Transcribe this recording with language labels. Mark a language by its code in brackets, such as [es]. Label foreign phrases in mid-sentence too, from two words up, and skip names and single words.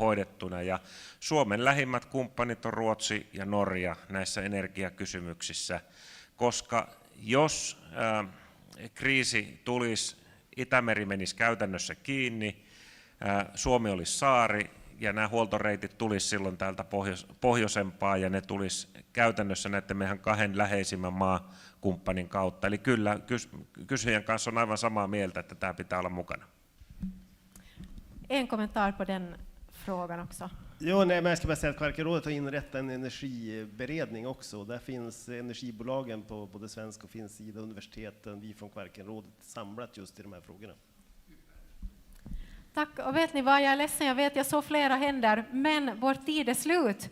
[fi] hoidettuna, ja Suomen lähimmät kumppanit on Ruotsi ja Norja näissä energiakysymyksissä, koska jos kriisi tulisi, Itämeri menisi käytännössä kiinni, Suomi olisi saari ja nämä huoltoreitit tulisi silloin täältä pohjoisempaa ja ne tulisi käytännössä näiden meidän kahden läheisimmän maakumppanin kautta. Eli kyllä kysyjän kanssa on aivan samaa mieltä, että tämä pitää olla mukana. [sv] En kommentar på den frågan också. Jo, nej, men jag ska bara säga att Kvarkenrådet har inrättat en energiberedning också. Där finns energibolagen på både svensk och finsk sida, universiteten, vi från Kvarkenrådet samlat just i de här frågorna. Tack, och vet ni vad, jag är ledsen, jag såg flera händer, men vår tid är slut.